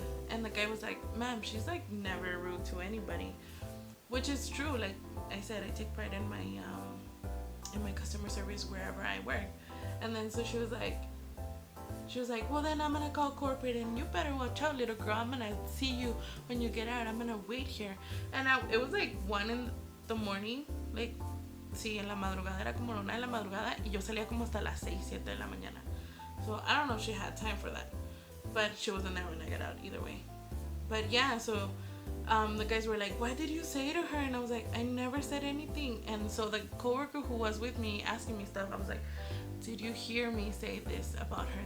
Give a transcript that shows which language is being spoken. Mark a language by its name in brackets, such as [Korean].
[English] And the guy was like, ma'am, she's like never rude to anybody, which is true. Like I said, I take pride in my customer service wherever I work. And then so she was like, well, then I'm gonna call corporate and you better watch out, little girl. I'm gonna see you when you get out. I'm gonna wait here. And it was like 1 in the morning, like, [Spanish] sí, en la madrugada, era como la 1 de la madrugada y yo salía como hasta las 6, 7 de la mañana. [English] So I don't know if she had time for that, but she wasn't there when I got out either way. But yeah, so the guys were like, what did you say to her? And I was like, I never said anything. And so the coworker who was with me asking me stuff, I was like, did you hear me say this about her?